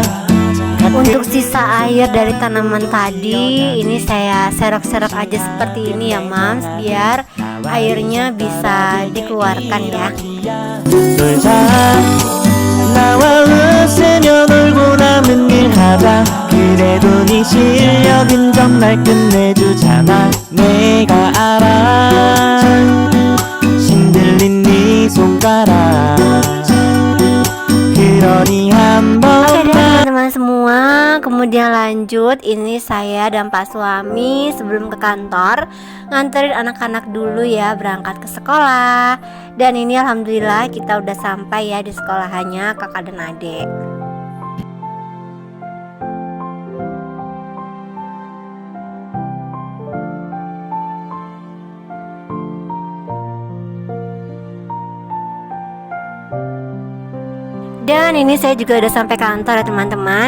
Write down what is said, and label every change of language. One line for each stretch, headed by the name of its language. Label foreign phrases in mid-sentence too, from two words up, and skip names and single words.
Indonesian: Untuk sisa air dari tanaman tadi, ini saya serok-serok aja seperti ini ya Mams, biar airnya bisa dikeluarkan ya.
Korean: 놀자. 나와 웃으며 놀고 남은 일 하자. 그래도 네 실력은 정말 끝내주잖아. 내가 알아. 신들린 네 손가락. 그러니 한
Indonesian: Oke deh
Korean: 번만.
Indonesian: teman-teman semua, kemudian lanjut, ini saya dan Pak suami sebelum ke kantor nganterin anak-anak dulu ya berangkat ke sekolah. Dan ini alhamdulillah kita udah sampai ya di sekolahannya kakak dan adik. Dan ini saya juga udah sampai kantor ya teman-teman.